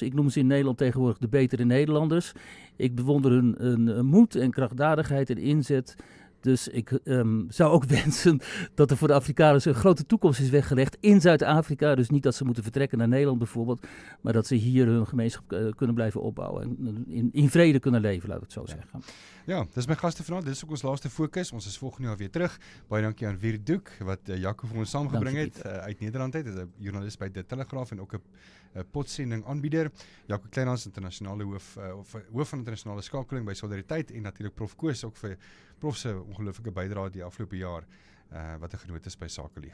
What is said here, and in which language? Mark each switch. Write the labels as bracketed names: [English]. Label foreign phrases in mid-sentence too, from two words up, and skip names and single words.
[Dutch] Ik noem ze in Nederland tegenwoordig de betere Nederlanders. Ik bewonder hun moed en krachtdadigheid en inzet. Dus ik zou ook wensen dat er voor de Afrikaners een grote toekomst is weggelegd in Zuid-Afrika. Dus niet dat ze moeten vertrekken naar Nederland bijvoorbeeld, maar dat ze hier hun gemeenschap kunnen blijven opbouwen en in vrede kunnen leven, laat ik het zo zeggen. [Afrikaans] Ja, dis my gaste vanaand. Dit is ook ons laaste fokus. Ons is volgende jaar weer terug. Baie dankie aan Wiert Doek wat Jaco vir ons saamgebring het uit Nederland uit. Hy is 'n joernalis by Die Telegraaf en ook 'n potsending aanbieder. Jaco Kleinhans, internasionale hoof van internasionale skakeling by Solidariteit, en natuurlik Prof Koos ook vir Prof se ongelooflike bydrae die afgelope jaar wat 'n genoot is by Sakeliga.